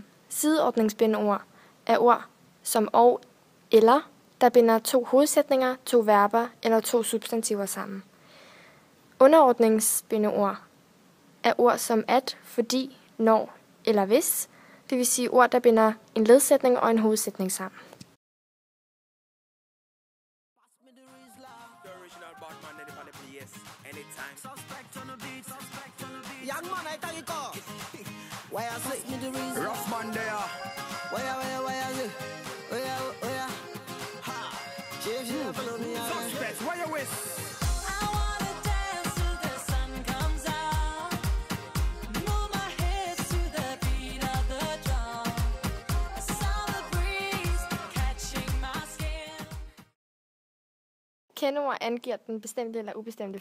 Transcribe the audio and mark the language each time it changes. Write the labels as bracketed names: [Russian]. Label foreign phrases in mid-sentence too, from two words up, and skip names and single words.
[Danish] Sideordningsbindeord er ord som og eller, der binder to hovedsætninger, to verber eller to substantiver sammen. Underordningsbindeord er ord som at, fordi, når eller hvis, det vil sige ord, der binder en ledsætning og en hovedsætning sammen. [English] Rough man there. Suspects, where you with? I wanna dance till the sun comes out. Move my hips to the beat of the drum. I saw the breeze catching my skin. [Danish] Kendeord angiver den bestemte eller ubestemte form.